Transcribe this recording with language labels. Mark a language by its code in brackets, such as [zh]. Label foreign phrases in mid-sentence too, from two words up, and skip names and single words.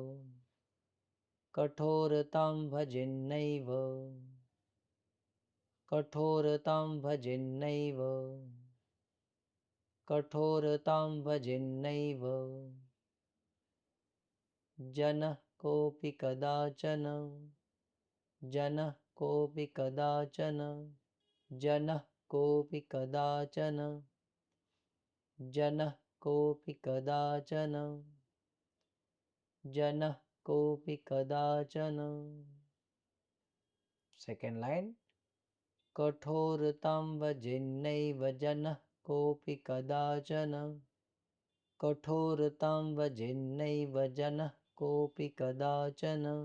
[sa] કઠોરતામ ભજેન્નૈવ, કઠોરતામ ભજેન્નૈવ, કઠોરતામ ભજેન્નૈવ, જનઃ કોપી કદાચન, જનઃ કોપી કદાચન, જનઃ કોપી કદાચન, જનઃ કોપી કદાચન, જનઃ कोऽपि कदाचन. [en] second line. [sa] कठोरतां भजेन्नैव जनः कोऽपि कदाचन. कठोरतां भजेन्नैव जनः कोऽपि कदाचन.